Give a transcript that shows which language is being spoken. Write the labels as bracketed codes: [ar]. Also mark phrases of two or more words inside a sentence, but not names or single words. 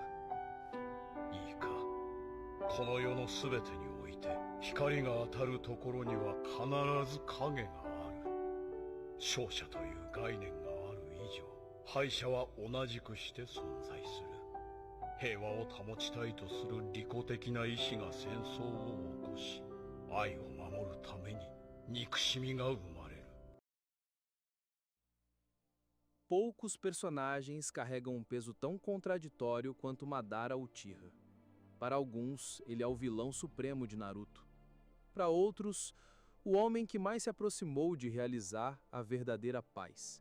[ja] いいか、この世のすべてにおいて光が当たるところには必ず影がある。勝者という概念がある以上、敗者は同じくして存在する。平和を保ちたいとする利己的な意志が戦争を起こし、愛を守るために憎しみが生まれる。 [pt] Poucos personagens carregam um peso tão contraditório quanto Madara Uchiha. Para alguns, ele é o vilão supremo de Naruto. Para outros, o homem que mais se aproximou de realizar a verdadeira paz.